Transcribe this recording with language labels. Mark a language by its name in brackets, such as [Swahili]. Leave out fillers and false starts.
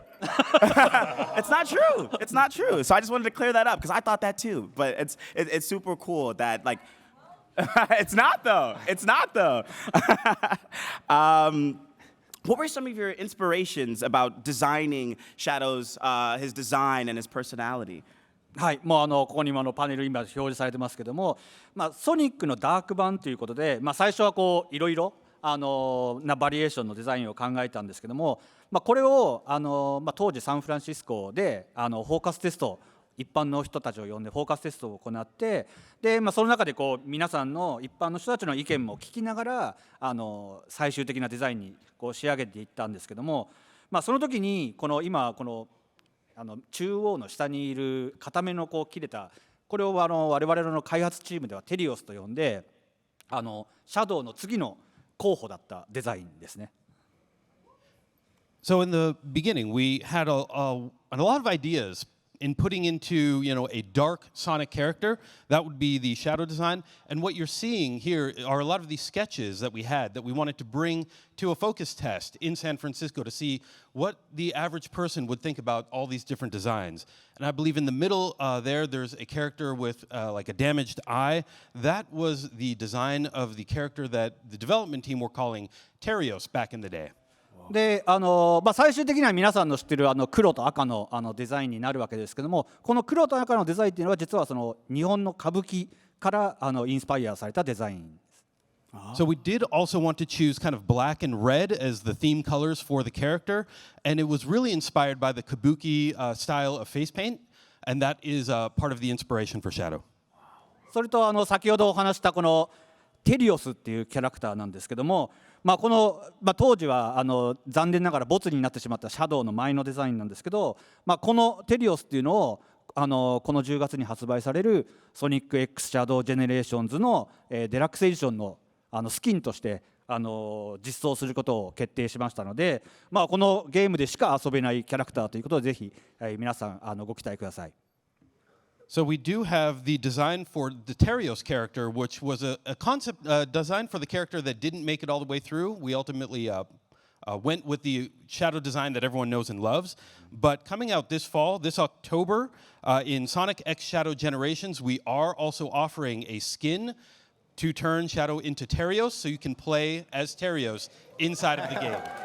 [English] It's not true. So I just wanted to clear that up because I thought that too. But it's super cool that like. It's not though. What were some of your inspirations about designing Shadow's his design and his personality? [Japanese] はい、もうここにもパネル今表示されてますけども、ソニックのダーク版ということで、最初はこういろいろなバリエーションのデザインを考えたんですけども、これを当時サンフランシスコでフォーカステスト一般の人たちを呼んでフォーカステストを行ってで、その中でこう皆さんの一般の人たちの意見も聞きながら最終的なデザインにこう仕上げていったんですけども、その時に今中央の下にいる固めのこう切れたこれを我々の開発チームではテリオスと呼んでシャドウの次の候補だったデザインですね。 [English] So in the beginning, we had a lot of ideas in putting into a dark Sonic character. That would be the Shadow design. And what you're seeing here are a lot of these sketches that we had that we wanted to bring to a focus test in San Francisco to see what the average person would think about all these different designs. And I believe in the middle there's a character with like a damaged eye. That was the design of the character that the development team were calling Terios back in the day. [Japanese] で最終的には皆さんの知ってる黒と赤のデザインになるわけですけども、この黒と赤のデザインっていうのは実はその日本の歌舞伎からインスパイアされたデザインです。 [English] So we did also want to choose kind of black and red as the theme colors for the character, and it was really inspired by the kabuki style of face paint, and that is part of the inspiration for Shadow. [Japanese] それと先ほどお話したこのテリオスっていうキャラクターなんですけども、この当時は残念ながらボツになってしまったシャドウの前のデザインなんですけど、このテリオスっていうのをこの10月に発売されるソニック X シャドウジェネレーションズのデラックスエディションのスキンとして実装することを決定しましたので、このゲームでしか遊べないキャラクターということでぜひ、皆さんご期待ください。 [English] So we do have the design for the Terios character, which was a concept design for the character that didn't make it all the way through. We ultimately went with the shadow design that everyone knows and loves. But coming out this fall, this October, in Sonic X Shadow Generations, we are also offering a skin to turn Shadow into Terios, so you can play as Terios inside of the game.